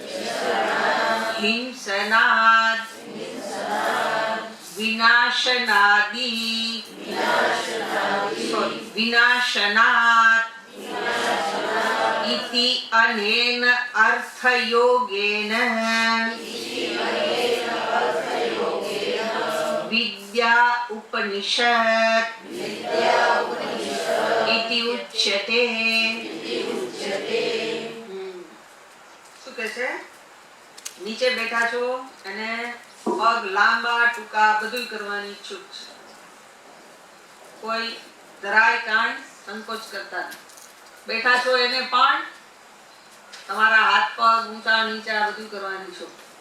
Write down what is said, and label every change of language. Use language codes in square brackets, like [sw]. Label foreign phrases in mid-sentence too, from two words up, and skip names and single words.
[sa] हिंसनात् विनाशनात् इति अनेन अर्थयोगेन विद्या उपनिषद इति उच्यते. [gu] શું કહે છે? નીચે બેઠા છો અને પગ લાંબા ટૂંકા બધું કરવાની છૂટ છે. કોઈ જરાય કાંઈ સંકોચ કરતા નથી. બેઠા છો એને પણ તમારા હાથ પગ ઊંચા નીચા બધું કરવાનું છો.